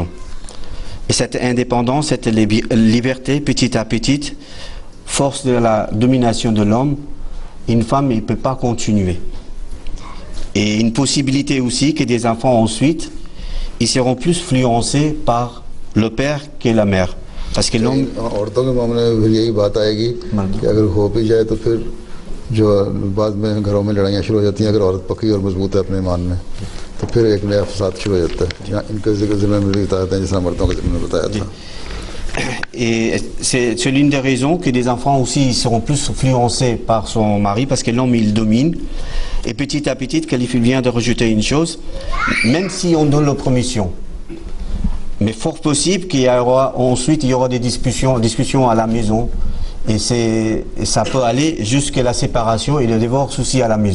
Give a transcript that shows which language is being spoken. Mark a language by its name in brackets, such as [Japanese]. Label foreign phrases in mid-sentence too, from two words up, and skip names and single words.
[French] Et cette indépendance, cette liberté, petit à petit, force de la domination de l'homme, une femme ne peut pas continuer. Et une possibilité aussi que des enfants ensuite, ils seront plus influencés par le père que la mère. Parce que l'homme... [Urdu] عورتوں کے معاملے میں پھر یہی بات آئے گی کہ اگر ہو بھی جائے تو پھر جو بعد میں گھروں میں لڑائیاں شروع ہو جاتی ہیں. اگر عورت پکی اور مضبوط ہے اپنے ایمان میں تو پھر ایک نیا فساد شروع ہو جاتا ہے. یہاں ان کے ذمے میں بھی بتاتے ہیں جس مردوں کے ذمے میں بتایا تھا. [French] Et c'est l'une des raisons que des enfants aussi seront plus influencés par son mari, parce que l'homme il domine. Et petit à petit, Khalif vient de rajouter une chose, même si on donne la permission, mais fort possible qu'il y aura ensuite il y aura des discussions à la maison, et ça peut aller jusqu'à la séparation et le divorce aussi à la maison.